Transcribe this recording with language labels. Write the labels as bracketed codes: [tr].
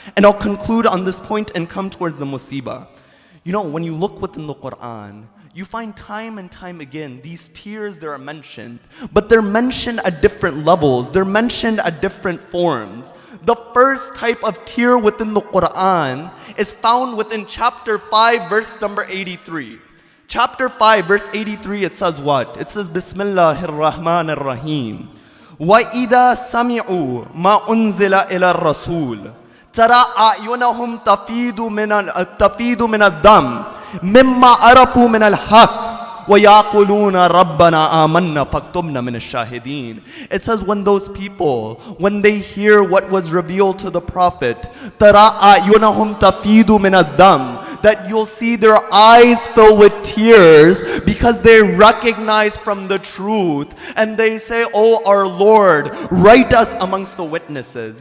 [en] And I'll conclude on this point and come towards the musibah. When you look within the Quran, you find time and time again, these tears, they are mentioned, but they're mentioned at different levels. They're mentioned at different forms. The first type of tear within the Quran is found within chapter 5, verse number 83. Chapter 5, verse 83, it says what? It says, Bismillahir Rahmanir Rahim. [ar] وَإِذَا سَمِعُوا مَا أُنزِلَ إِلَى الرَّسُولِ تَرَى أَعْيُنَهُمْ تَفِيضُ مِنَ الدَّمِ مما عرفوا من الحق ويقولون ربنا آمنا فاكتبنا من الشاهدين. [en] It says when those people, when they hear what was revealed to the Prophet, [ar] ترى أعينهم تفيض من الدم, [en] that you'll see their eyes fill with tears because they recognize from the truth and they say, Oh our Lord, write us amongst the witnesses.